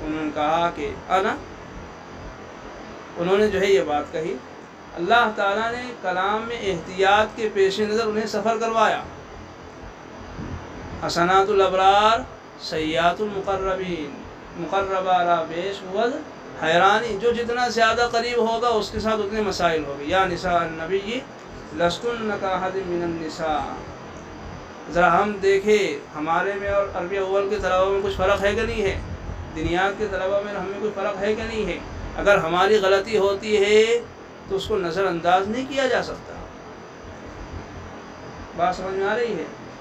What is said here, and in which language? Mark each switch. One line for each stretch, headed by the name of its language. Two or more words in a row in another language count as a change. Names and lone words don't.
Urdu: انہوں نے کہا کہ انہوں نے جو ہے یہ بات کہی، اللہ تعالیٰ نے کلام میں احتیاط کے پیش نظر انہیں سفر کروایا۔
Arabic: حسنات الابرار سیئات المقربین،
Persian: مقربہ را بیش بود حیرانی،
Urdu: جو جتنا زیادہ قریب ہوگا اس کے ساتھ اتنے مسائل ہوگی۔
Arabic: یا نساء النبی لستن کاحد من النساء،
Urdu: ذرا ہم دیکھیں ہمارے میں اور عربی اول کے طلبہ میں کچھ فرق ہے کہ نہیں ہے، دنیات کے طلبہ میں ہمیں کوئی فرق ہے کہ نہیں ہے۔ اگر ہماری غلطی ہوتی ہے تو اس کو نظر انداز نہیں کیا جا سکتا۔ بات سمجھ میں آ رہی ہے؟